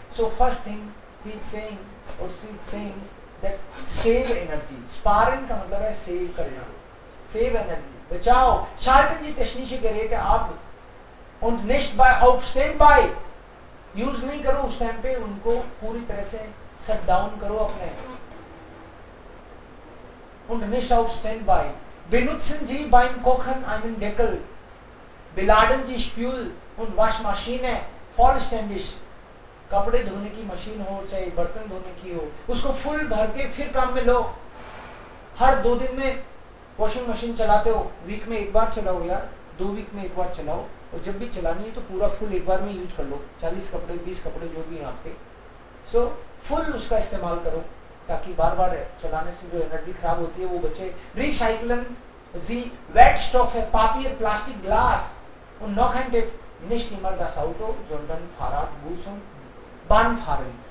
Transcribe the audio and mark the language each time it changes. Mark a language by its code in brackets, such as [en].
[en] So first thing he is saying or she is saying that save energy. [hi] sparen का मतलब है save करना, [en] save energy, [hi] बचाओ. [de] schalten Sie technische Geräte ab und nicht auf Standby. [hi] Use नहीं करो उस time पे, उनको पूरी तरह से शट डाउन करो अपने. [de] und nicht auf Standby. Benutzen Sie beim Kochen einen Deckel. Beladen Sie Spül und Waschmaschine vollständig. [hi] कपड़े धोने की मशीन हो चाहे बर्तन धोने की हो, उसको फुल भर के फिर काम में लो. हर 2 दिन में वॉशिंग मशीन चलाते हो, वीक में एक बार चलाओ यार, 2 वीक में एक बार चलाओ, और जब भी चलानी है तो पूरा फुल एक बार में यूज कर लो. 40 कपड़े 20 कपड़े जो भी हैं आपके, सो फुल उसका इस्तेमाल करो ताकि बार बार चलाने से जो एनर्जी खराब होती है वो बचे. [de] Recyceln Sie Wertstoffe, Papier, Plastik, Glas und noch ein Tipp, nicht immer das Auto, sondern Fahrrad, Bus und Bahn fahren.